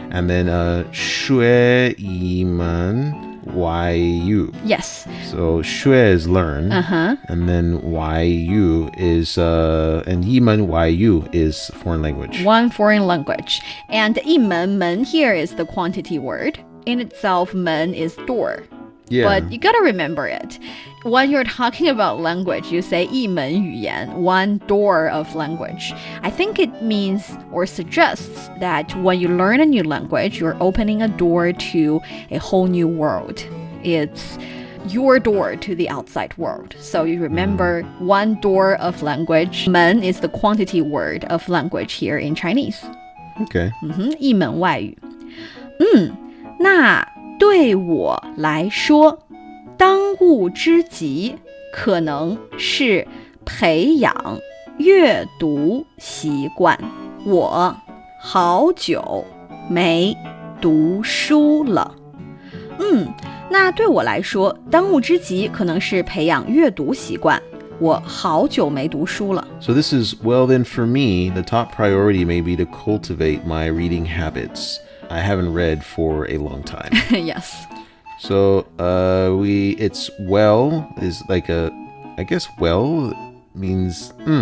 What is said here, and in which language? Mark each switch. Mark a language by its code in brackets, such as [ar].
[en] And then [zh] 学一门外语. [en] Yes. So 学 is learn. Uh-huh. And then 外语 is and [zh] 一门外语 [en] is foreign language. One foreign language. And 一门 门 here is the quantity word. In itself, 门 is door. Yeah. But you gotta remember it. When you're talking about language, you say [zh] 一门语言, [en] one door of language. I think it means or suggests that when you learn a new language, you're opening a door to a whole new world. It's your door to the outside world. So you remember one door of language. 门 is the quantity word of language here in Chinese. Okay. [zh] 一门外语。那对我来说，当务之急可能是培养阅读习惯。我好久没读书了。那对我来说，当务之急可能是培养阅读习惯。我好久没读书了。 [en] So this is, well then for me, the top priority may be to cultivate my reading habits. I haven't read for a long time. Yes. So it's well is like I guess well means